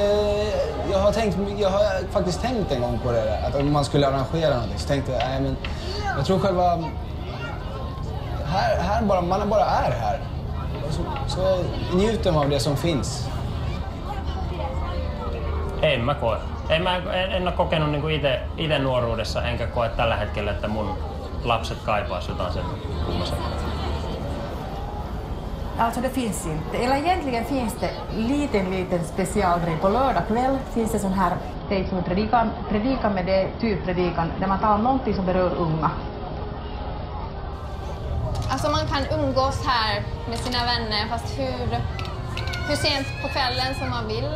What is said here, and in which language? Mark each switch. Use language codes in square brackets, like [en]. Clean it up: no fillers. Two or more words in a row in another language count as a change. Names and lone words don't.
[sv] Jag har faktiskt tänkt en gång på det. Att om man skulle arrangera någonting så tänkte jag, nej men... Jag tror själva... Här bara, man bara är här. Så njuter man av det som finns. [fi] En mä koe. En ole kokenut niin itse nuoruudessa, enkä koe tällä hetkellä, että mun lapset kaipaisi jotain sen kummasempaa. [sv] Alltså det finns inte. Eller egentligen finns det liten specialgrej. På lördag kväll finns det sån här stage som predikan med det typpredikan där man talar om någonting som berör unga. Alltså man kan umgås här med sina vänner fast hur sent på kvällen som man vill.